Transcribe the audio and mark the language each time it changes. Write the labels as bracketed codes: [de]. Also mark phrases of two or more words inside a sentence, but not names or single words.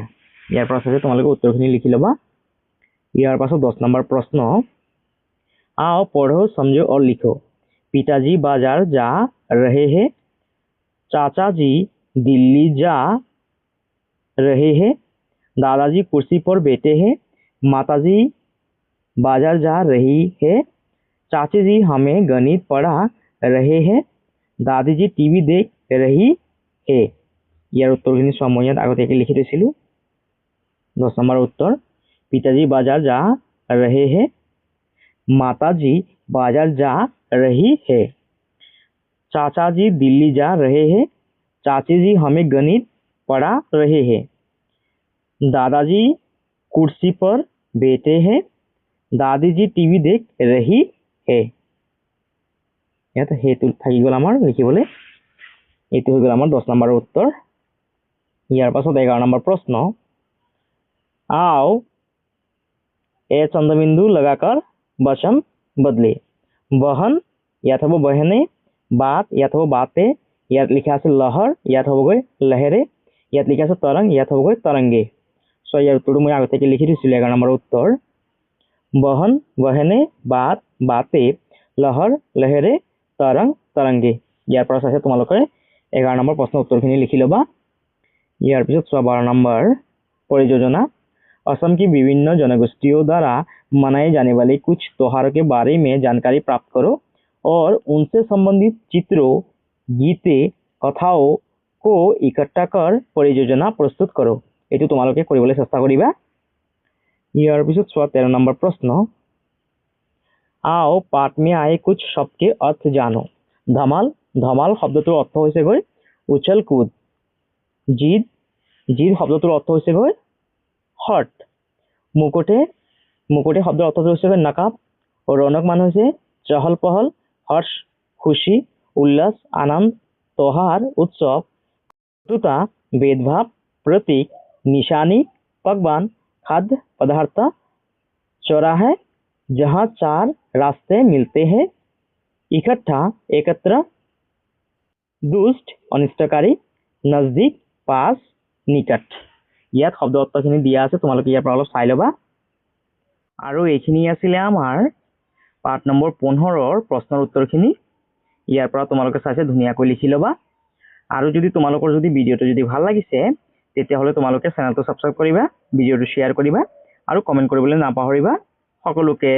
[as] ইয়াৰ পাছত তোমালোকে উত্তৰখিনি লিখি ল'বা। ইয়াৰ পাছত 10 নম্বৰ [hi] प्रश्न, आओ पढ़ो, समझो और लिखो। पिताजी बाजार जा रहे हैं। चाचा जी दिल्ली जा रहे हैं। दादाजी कुर्सी पर बैठे हैं। माताजी बाजार जा रही है। चाची जी हमें गणित पढ़ा रहे हैं। दादी जी टीवी देख रही है। [as] ইয়াৰ উত্তৰখিনি চোৱা, মই ইয়াত আগতীয়াকৈ লিখি থৈছিলোঁ। [hi] 10 नंबर उत्तर, पिताजी बाजार जा रहे हैं। माताजी बाजार जा रही है। चाचा जी दिल्ली जा रहे हैं। चाची जी हमें गणित पढ़ा रहे हैं। दादाजी कुर्सी पर बैठे हैं। दादी जी टीवी देख रही है। [as] ইয়াত হেতু থাকি গ'ল আমাৰ লিখিবলৈ। এইটো হৈ গ'ল আমাৰ 10 নম্বৰৰ উত্তৰ। ইয়াৰ পাছত 11 নম্বৰ [hi] प्रश्न, आओ ए चंद्रबिंदु लगाकर वचन बदले। बहन, [as] ইয়াত হ'ব बहने। बात, ইয়াত হ'ব बाते। ইয়াত লিখা আছে लहर, ইয়াত হ'বগৈ लहरे। ইয়াত লিখা আছে तरंग, ইয়াত হ'বগৈ तरंगे। ইয়াৰ উত্তৰটো মই আগতীয়াকৈ লিখি দিছিলোঁ 11 নম্বৰ উত্তৰ। [hi] बहन बहनें, बात बातें, लहर लहरें, तरंग तरंगें। [as] ইয়াৰ পৰা চাইছে তোমালোকে 11 নম্বৰ প্ৰশ্নৰ উত্তৰখিনি লিখি ল'বা। ইয়াৰ পিছত চোৱা 12 নম্বৰ परियोजना। [hi] असम की विभिन्न जनगोष्ठियों द्वारा मनाए जाने वाले कुछ त्योहारों के बारे में जानकारी प्राप्त करो और उनसे संबंधित चित्रों, गीते, कथाओं को इकट्ठा कर परियोजना प्रस्तुत करो। [as] এইটো তোমালোকে কৰিবলৈ চেষ্টা কৰিবা। ইয়াৰ পিছত চোৱা 13 নম্বৰ প্ৰশ্ন। [hi] आओ पाठ में आए कुछ शब्द के अर्थ जानो। [as] धमाल, धमाल শব্দটোৰ অৰ্থ হৈছে গৈ [hi] उछल कूद। [as] জিদ, জিদ শব্দটোৰ অৰ্থ হৈছে গৈ হট। মুকুটে, মুকুটে শব্দৰ অৰ্থটো হৈছে গৈ নকাব। ৰৌনক মান হৈছে [hi] चहल पहल, हर्ष, खुशी, उल्लास, आनंद, त्योहार, उत्सव। शत्रुता, भेदभाव, प्रतीक, निशानी, पकवान, खाद्य पदार्थ। चौराहे, जहाँ 4 रास्ते मिलते हैं। इकट्ठा, एकत्र। दुष्ट, अनिष्टकारी। नजदीक, पास, निकट। [as] ইয়াত শব্দ অৰ্থখিনি দিয়া আছে, তোমালোকে ইয়াৰ পৰা অলপ চাই ল'বা। আৰু এইখিনি আছিলে আমাৰ পাঠ নম্বৰ 15ৰ প্ৰশ্নৰ উত্তৰখিনি। ইয়াৰ পৰা তোমালোকে চাইছে ধুনীয়াকৈ লিখি ল'বা। আৰু যদি তোমালোকৰ যদি ভিডিঅ'টো যদি ভাল লাগিছে তেতিয়াহ'লে তোমালোকে চেনেলটো ছাবস্ক্ৰাইব কৰিবা, ভিডিঅ'টো শ্বেয়াৰ কৰিবা আৰু কমেণ্ট কৰিবলৈ নাপাহৰিবা।